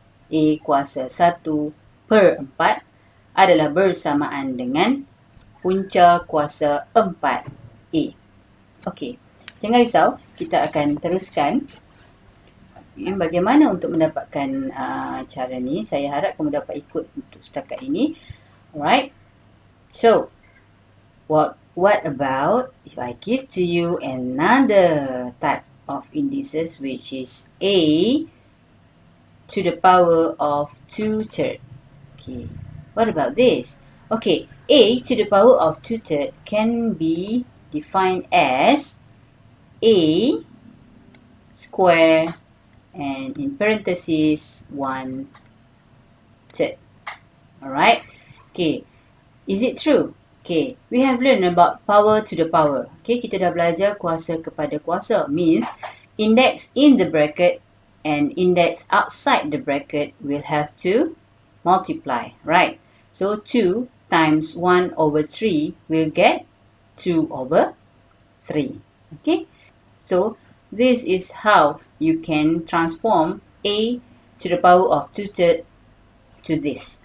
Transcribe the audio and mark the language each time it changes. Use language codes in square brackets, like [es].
[ms] A kuasa 1/4 adalah bersamaan dengan punca kuasa 4a. Okey, jangan risau, kita akan teruskan. Bagaimana untuk mendapatkan cara ni? Saya harap kamu dapat ikut untuk setakat ini. [en] Alright? So, what about if I give to you another type of indices, which is a to the power of 2/3. Okay, what about this? Okay, a to the power of 2/3 can be defined as a square and in parentheses 1/3. Alright, okay, is it true? Okay, we have learned about power to the power. [ms] Okay, kita dah belajar kuasa kepada kuasa. [en] Means, index in the bracket and index outside the bracket will have to multiply, right? So, 2 times 1 over 3, we'll get 2 over 3. Okay, so this is how you can transform a to the power of 2/3 to this.